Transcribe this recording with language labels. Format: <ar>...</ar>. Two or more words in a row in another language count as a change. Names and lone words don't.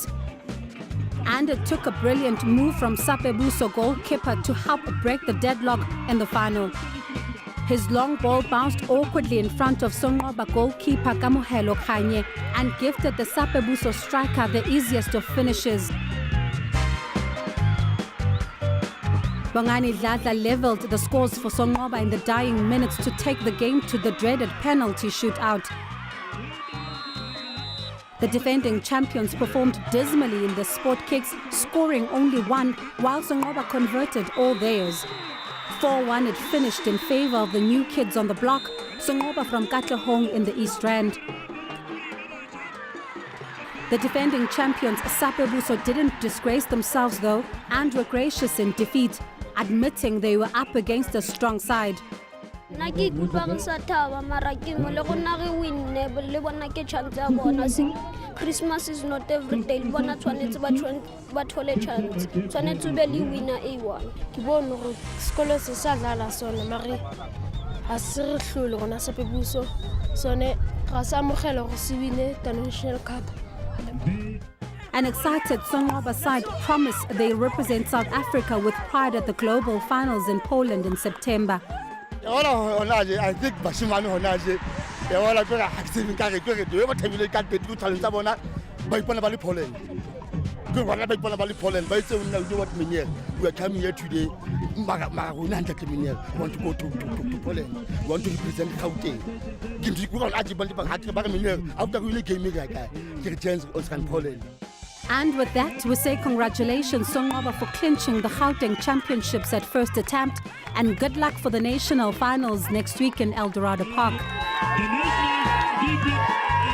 <en>And it took a brilliant move from Eshibobo goalkeeper to help break the deadlock in the final. His long ball bounced awkwardly in front of Sonqoba goalkeeper Kamohelo Kanye and gifted the Eshibobo striker the easiest of finishes. Bongani Dladla levelled the scores for Sonqoba in the dying minutes to take the game to the dreaded penalty shootout. The defending champions performed dismally in the sport kicks, scoring only one, while Sonqoba converted all theirs. 4-1 it finished in favour of the new kids on the block, Sonqoba from Katlehong in the East Rand. The defending champions Eshibobo didn't disgrace themselves, though, and were gracious in defeat, admitting they were up against a strong side. Christmas is not every day.</en> <tn>Bona tshwanetse ba thole chance. Tshwanetse be le winner A1. Ke bona gore sekolo se sa dlala sone mare a se re hlole gona Eshibobo sone ga sa amogela go se wine</tn> <en>the National Cup. An excited Sonqoba side promise they represent South Africa with pride at the global finals in Poland in September. I think</en> <tn>Bashimano Honaje,</tn> <en>they all are active in Poland.</en> <tn>Ke bona ba ipona ba le Poland, ba itse o nna,</tn> <en>you know what, Minier, we are coming here today. We want to go to Poland. We want to represent Gauteng. After we game like that, get a chance on Poland. And with that, we say congratulations Sonqoba for clinching the Gauteng Championships at first attempt, and good luck for the national finals next week in El Dorado Park.</en>